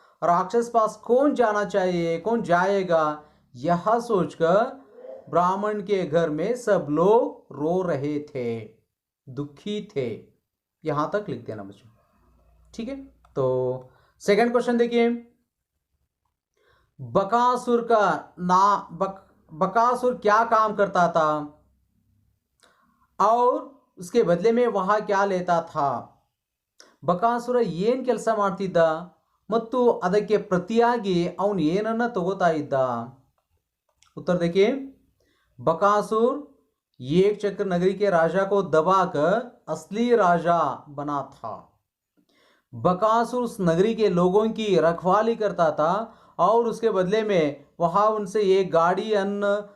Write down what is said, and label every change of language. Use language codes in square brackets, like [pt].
[hi] राक्षस पास कौन जाना चाहिए, कौन जाएगा, यह सोचकर ब्राह्मण के घर में सब लोग रो रहे थे, दुखी थे। यहां तक लिख देना बच्चों। ठीक है, तो सेकंड क्वेश्चन देखिए, बकासुर का बकासुर क्या काम करता था और उसके बदले में वह क्या लेता था। [kn] ಬಕಾಸುರ ಏನು ಕೆಲಸ ಮಾಡ್ತಿದ್ದ ಮತ್ತು ಅದಕ್ಕೆ ಪ್ರತಿಯಾಗಿ ಅವನು ಏನನ್ನ ತಗೋತಾ ಇದ್ದ। [hi] उत्तर देखिए, बकासुर एक चक्र नगरी के राजा को दबाकर असली राजा बना था। बकासुर उस नगरी के लोगों की रखवाली करता था और उसके बदले में वह उनसे एक गाड़ी अन्न,